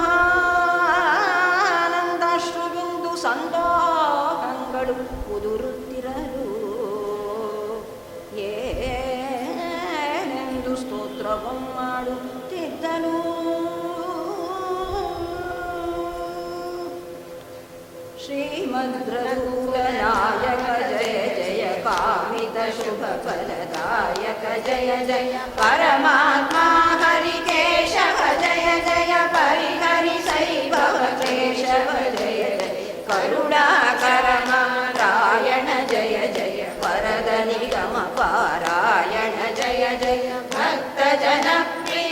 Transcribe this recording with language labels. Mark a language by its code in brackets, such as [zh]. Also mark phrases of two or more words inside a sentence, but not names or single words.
[kn] ಮಹಾನಂದಾಶ್ರುಬಿಂದು ಸಂದೋಹಗಳು ಉದುರುತ್ತಿರಲು ಏನೆಂದು ಸ್ತೋತ್ರವಂ ಮಾಡುತ್ತಿದ್ದನು. [sa] ಶ್ರೀಮದ್ರಘುನಾಯಕ ಜಯ ಜಯ ಕಾಮಿತ ಶುಭ ಫಲದಾಯಕ ಜಯ ಜಯ ಪರಮಾತ್ಮ ಹರಿಕೇಶವ ಜಯ ಜಯ ಪರಿಹರಿ ಸೈಭವ ಕೇಶವ ಜಯ ಜಯ ಕರುಣಾಕರ ನಾರಾಯಣ ಜಯ ಜಯ ವರದ ನಿಗಮ ಪಾರಾಯಣ ಜಯ ಜಯ ಭಕ್ತ ಜನ ಪ್ರಿಯ